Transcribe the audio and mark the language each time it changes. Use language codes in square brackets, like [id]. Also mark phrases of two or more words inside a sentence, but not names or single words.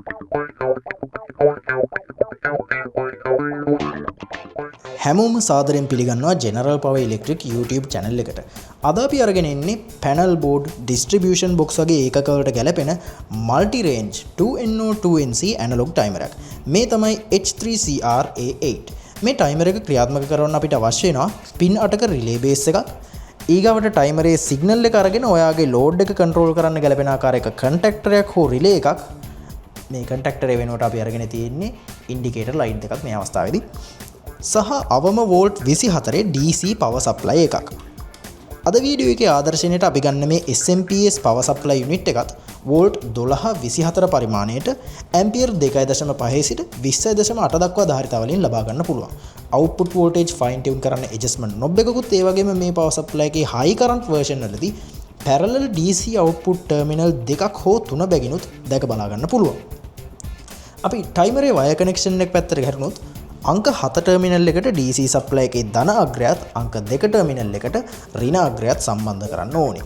[si] හැමෝම සාදරයෙන් පිළිගන්නවා General Power Electric YouTube channel එකට. අද අපි අරගෙන ඉන්නේ [en] panel board distribution box [si] වගේ ඒකකවලට ගැලපෙන [en] multi range 2NO2NC analog timer [si] එකක්. මේ තමයි H3CR A8. මේ timer එක ක්‍රියාත්මක කරවන්න අපිට අවශ්‍ය වෙනවා pin 8ක [en] relay base [si] එකක්. ඊගවට timer එකේ signal එක අරගෙන ඔයාගේ load එක control කරන්න ගැලපෙන ආකාරයක contactor එකක් හෝ relay එකක්. මේ contactor එක වෙනුවට අපි අරගෙන තියෙන්නේ [en] indicator light [si] දෙකක් මේ අවස්ථාවේදී. සහ අවම වෝල්ට් [en] 24 DC power supply [si] එකක්. අද වීඩියෝ එකේ ආදර්ශනයට අපි ගන්න මේ [en] SMPS power supply unit [si] එකත් වෝල්ට් 12 24 පරිමාණයට ඇම්පියර් 2.5 සිට 20.8 දක්වා ධාරිතාවලින් ලබා ගන්න පුළුවන්. [en] output voltage fine tune [si] කරන්න [en] adjustment knob [si] එකකුත් ඒ වගේම මේ [en] power supply [si] එකේ [en] high current version [si] වලදී [en] parallel DC output terminal [si] දෙකක් හෝ තුන බැගිනුත් දැක බලා ගන්න පුළුවන්. අපි timer එකේ [en] wire connection [si] එක පැත්තට හැරුණොත් अंक 7 टर्मिनल එකට [en] DC supply [si] එකේ ධන අග්‍රයත් अंक 2 टर्मिनल එකට ඍණ අග්‍රයත් සම්බන්ධ කරන්න ඕනේ.